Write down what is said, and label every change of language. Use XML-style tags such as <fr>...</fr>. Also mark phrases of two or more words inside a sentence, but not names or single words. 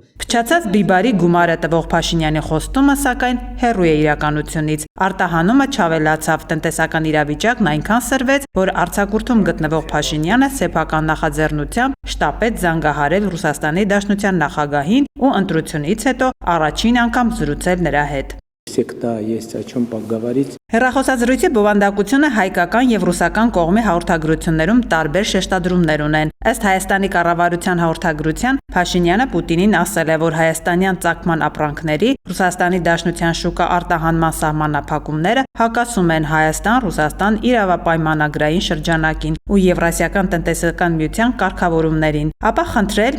<hy>Փչացած բիբարի գումարը տվող Փաշինյանի խոստումը, սակայն, հեռու է իրականությունից։ Արտահանումը չավելացավ, տնտեսական իրավիճակն այնքան սրվեց, որ արձակուրդում գտնվող Փաշինյանը սեփական նախաձեռնությամբ շտապեց զանգահարել Ռուսաստանի Դաշնության նախագահին ու ընտրությունից հետո առաջին անգամ զրուցել նրա հետ։</hy> <ru>Всегда есть о чем поговорить.</ru> <hy>Հեռախոսազրույցի բովանդակությունը հայկական եւ ռուսական կողմի հաղորդագրություններում տարբեր շեշտադրումներ ունեն։ Ըստ Հայաստանի կառավարության հաղորդագրության, Փաշինյանը Պուտինին ասել է, որ հայաստանյան ծագման ապրանքների Ռուսաստանի Դաշնության շուկա արտահանման սահմանափակումները հակասում են Հայաստան-Ռուսաստան իրավապայմանագրային շրջանակին ու Եվրասիական տնտեսական միության կարգավորումներին, ապա խնդրել</hy>